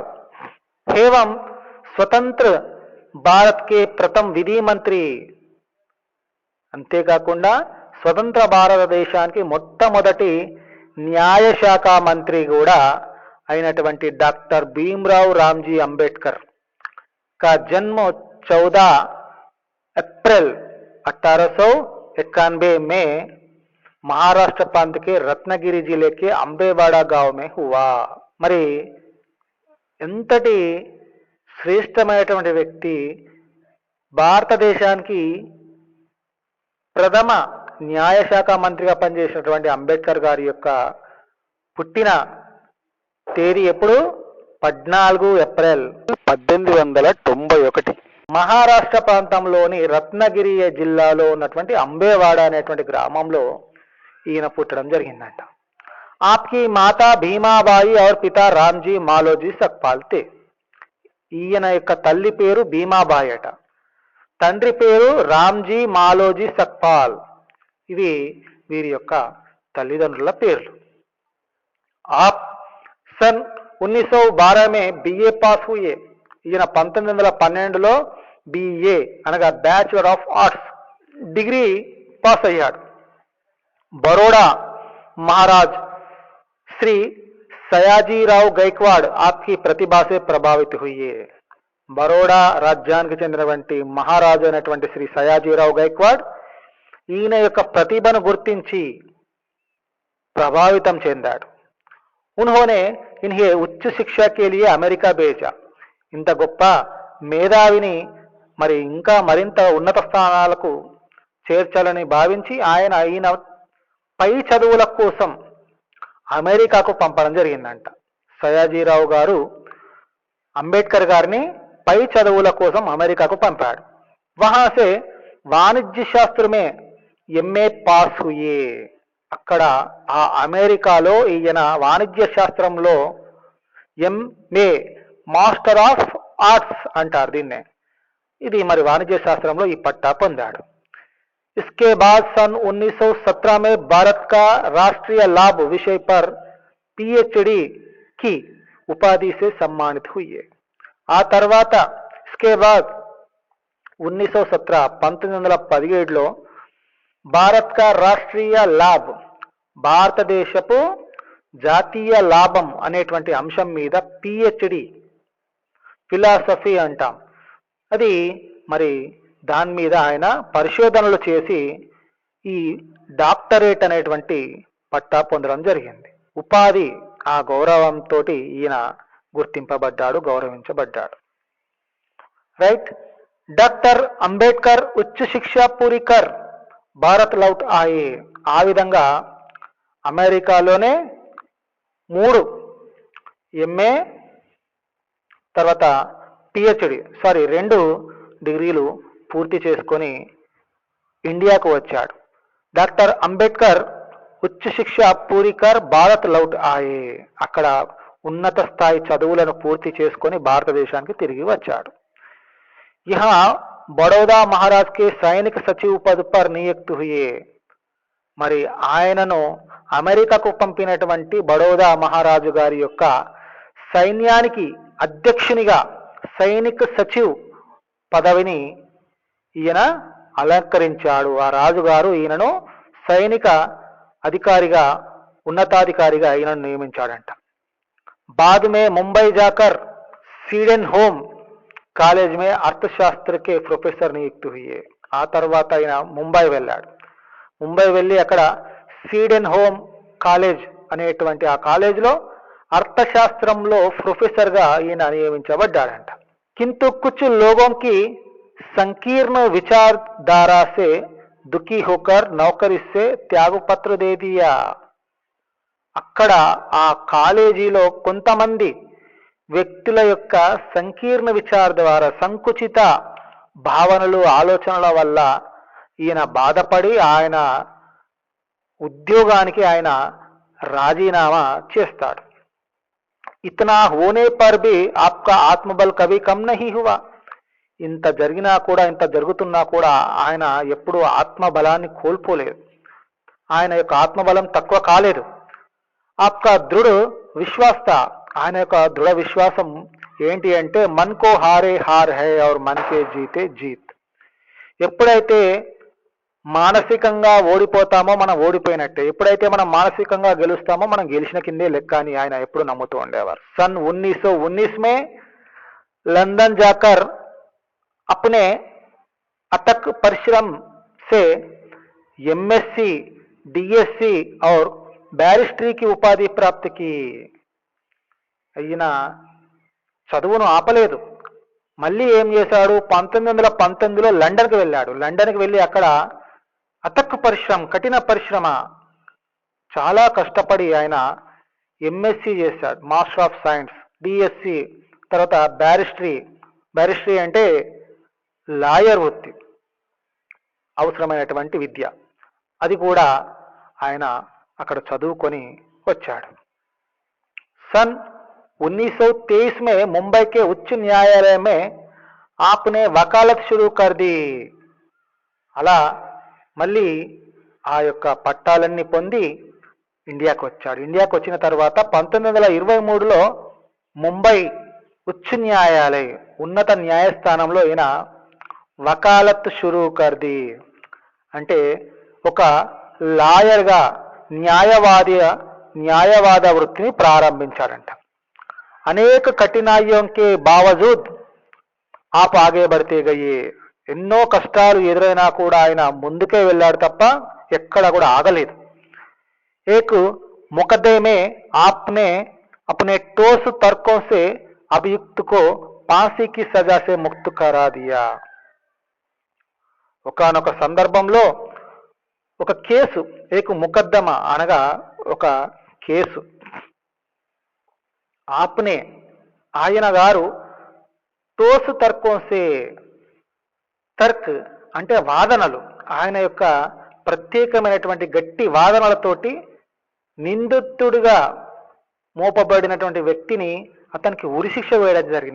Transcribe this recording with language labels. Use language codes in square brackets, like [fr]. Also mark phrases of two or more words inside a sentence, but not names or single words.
[hi] एवं स्वतंत्र भारत के प्रथम विधि मंत्री, [te] అంతేకాకుండా స్వతంత్ర భారతదేశానికి మొట్టమొదటి న్యాయశాఖ మంత్రి కూడా అయినటువంటి డాక్టర్ భీమ్రావ్ రామ్జీ అంబేద్కర్ [hi] का जन्म 14 अप्रैल 1891 में महाराष्ट्र प्रांत के रत्नगिरी जिले के अंबेवाड़ा गांव में हुआ. [te] మరి ఎంతటి శ్రేష్టమైనటువంటి వ్యక్తి, భారతదేశానికి ప్రథమ న్యాయశాఖ మంత్రిగా పనిచేసినటువంటి అంబేద్కర్ గారి యొక్క పుట్టిన తేదీ ఎప్పుడు? 14 ఏప్రిల్ 1891. మహారాష్ట్ర ప్రాంతంలోని రత్నగిరి జిల్లాలో ఉన్నటువంటి అంబేవాడ అనేటువంటి గ్రామంలో ఈయన పుట్టడం జరిగిందంట. [hi] आपकी माता भीमाबाई और पिता रामजी मालोजी सकपाल थे. [te] ఈయన యొక్క తల్లి పేరు భీమాబాయి అట, తండ్రి పేరు రామ్జీ మాలోజీ సక్పాల్. ఇవి వీరి యొక్క తల్లిదండ్రుల పేర్లు. [hi] आप सन 1912 में BA पास हुए. [te] ఈయన 1912లో BA అనగా [en] bachelor of arts [te] డిగ్రీ పాస్ అయ్యాడు. [hi] బరోడా महाराज श्री सयाजीराव गैक्वाड आपकी प्रतिभा से प्रभावित हुई है. [te] బరోడా రాజ్యానికి చెందినటువంటి మహారాజు అయినటువంటి శ్రీ సయాజీరావు గైక్వాడ్ ఈయన యొక్క ప్రతిభను గుర్తించి ప్రభావితం చెందాడు. [hi] उन्होंने इन्हें उच्च शिक्षा के लिए अमेरिका भेजा. [te] ఇంత గొప్ప మేధావిని మరి ఇంకా మరింత ఉన్నత స్థానాలకు చేర్చాలని భావించి ఈయన పై చదువుల కోసం అమెరికాకు పంపడం జరిగిందంట. సయాజీరావు గారు అంబేద్కర్ గారిని పై చదువుల కోసం అమెరికాకు పంపాడు. [hi] वहाँ से वाणिज्य शास्त्र में MA पास हुए. [te] అక్కడ ఆ అమెరికాలో ఈయన వాణిజ్య శాస్త్రంలో MA [en] master of arts [te] అంటారు దీన్నే. ఇది మరి వాణిజ్య శాస్త్రంలో ఈ పట్టా పొందాడు. [hi] इसके बाद सन 1917 में भारत का राष्ट्रीय लाभ विषय पर PhD की उपाधि से सम्मानित हुई है. [te] ఆ తర్వాత [hi] इसके बाद [te] 1917 1917లో [hi] भारत का राष्ट्रीय लाभ [te] భారతదేశపు జాతీయ లాభం అనేటువంటి అంశం మీద పిహెచ్డి, ఫిలాసఫీ అంటాం, అది మరి దాని మీద ఆయన పరిశోధనలు చేసి ఈ డాక్టరేట్ అనేటువంటి పట్టా పొందడం జరిగింది. ఉపాధి, ఆ గౌరవంతో ఈయన గుర్తింపబడ్డాడు, గౌరవించబడ్డాడు. [hi] రైట్. డాక్టర్ అంబేద్కర్ ఉच्च शिक्षा पूरी कर भारत लौट आए. [te] ఆ విధంగా అమెరికాలోనే 3 ఎంఏ తర్వాత పిహెచ్డి 2 డిగ్రీలు పూర్తి చేసుకొని ఇండియాకు వచ్చాడు. [hi] డాక్టర్ అంబేద్కర్ ఉच्च शिक्षा पूरी कर भारत लौट आए. [te] అక్కడ ఉన్నత స్థాయి చదువులను పూర్తి చేసుకొని భారతదేశానికి తిరిగి వచ్చాడు. [hi] यहाँ बड़ौदा महाराज के सैनिक सचिव पद पर नियुक्त हुए. [te] మరి ఆయనను అమెరికాకు పంపినటువంటి బడౌదా మహారాజు గారి యొక్క సైన్యానికి అధ్యక్షునిగా [hi] सैनिक सचिव [te] పదవిని ఈయన అలంకరించాడు. ఆ రాజుగారు ఈయనను సైనిక అధికారిగా, ఉన్నతాధికారిగా ఈయనను నియమించాడంట. [hi] बाद में मुंबई जाकर सीडन होम कॉलेज में अर्थशास्त्र के प्रोफेसर नियुक्त हुए. [te] ఆ తర్వాత ఆయన ముంబై వెళ్ళాడు. ముంబై వెళ్ళి అక్కడ సీడెన్ హోమ్ కాలేజ్ అనేటువంటి ఆ కాలేజీలో అర్థశాస్త్రంలో ప్రొఫెసర్గా ఈయన నియమించబడ్డాడంట. [hi] किंतु कुछ లోగోं की संकीर्ण विचारधारा से दुखी होकर नौकरी से त्यागपत्र दे दिया. [te] అక్కడ ఆ కాలేజీలో కొంతమంది వ్యక్తుల యొక్క సంకీర్ణ విచార ద్వారా, సంకుచిత భావనలు, ఆలోచనల వల్ల ఈయన బాధపడి ఆయన ఉద్యోగానికి ఆయన రాజీనామా చేస్తాడు. [hi] इतना होने पर भी आपका आत्मबल कभी कम नहीं हुआ. [te] ఇంత జరిగినా కూడా, ఇంత జరుగుతున్నా కూడా ఆయన ఎప్పుడూ ఆత్మబలాన్ని కోల్పోలేదు. ఆయన యొక్క ఆత్మబలం తక్కువ కాలేదు. [hi] आपका दृढ़ विश्वास, [te] ఆయన యొక్క దృఢ విశ్వాసం ఏంటి అంటే [hi] मन को हारे हार है और मन के जीते जीत. [te] ఎప్పుడైతే మానసికంగా ఓడిపోతామో మనం ఓడిపోయినట్టే, ఎప్పుడైతే మనం మానసికంగా గెలుస్తామో మనం గెలిచిన కిందే లెక్క అని ఆయన ఎప్పుడు నమ్ముతూ ఉండేవారు. [hi] सन 1919 में लंदन जाकर अपने अथक परिश्रम से एमएससी, डीएससी और बैरिस्ट्री की उपाधि प्राप्त की. [te] ఈయన చదువును ఆపలేదు. మళ్ళీ ఏం చేశాడు, 1919లో లండన్కి వెళ్ళాడు. లండన్కి వెళ్ళి అక్కడ [hi] अथक परिश्रम, [te] కఠిన పరిశ్రమ, చాలా కష్టపడి ఆయన ఎంఎస్సి చేశాడు, [en] master of science, [te] డిఎస్సి, తర్వాత బ్యారిస్ట్రీ. బ్యారిస్ట్రీ అంటే లాయర్ వృత్తి, అవసరమైనటువంటి విద్య, అది కూడా ఆయన అక్కడ చదువుకొని వచ్చాడు. [hi] सन 1923 में मुंबई के उच्च न्यायालय में आपने वकालत शुरू कर दी. [te] అలా మళ్ళీ ఆ యొక్క పట్టాలన్నీ పొంది ఇండియాకు వచ్చాడు. ఇండియాకు వచ్చిన తర్వాత 1923లో ముంబై [hi] उच्च न्यायालय, [te] ఉన్నత న్యాయస్థానంలో ఈయన [hi] वकालत शुरू कर दी, [te] అంటే ఒక లాయర్గా న్యాయవాద వృత్తిని ప్రారంభించాడంట. [hi] అనేక కఠినాయోं के बावजूद आप आगे बढ़ते गए. [te] ఎన్నో కష్టాలు ఎదురైనా కూడా ఆయన ముందుకే వెళ్ళాడు తప్ప ఎక్కడ కూడా ఆగలేదు. [hi] एक मुकदमे में आपने अपने ठोस तर्कों से अभियुक्त को फांसी की सजा से मुक्त करा दिया. [te] ఒకానొక సందర్భంలో ఒక కేసు, [hi] एक मुकदमा [te] అనగా ఒక కేసు, ఆప్నే ఆయన గారు [hi] ठोस तर्कों से, [te] తర్క్ అంటే వాదనలు, ఆయన యొక్క ప్రత్యేకమైనటువంటి గట్టి వాదనలతోటి నిందితుడిగా మోపబడినటువంటి వ్యక్తిని అతనికి ఉరిశిక్ష వేయడం జరిగింది.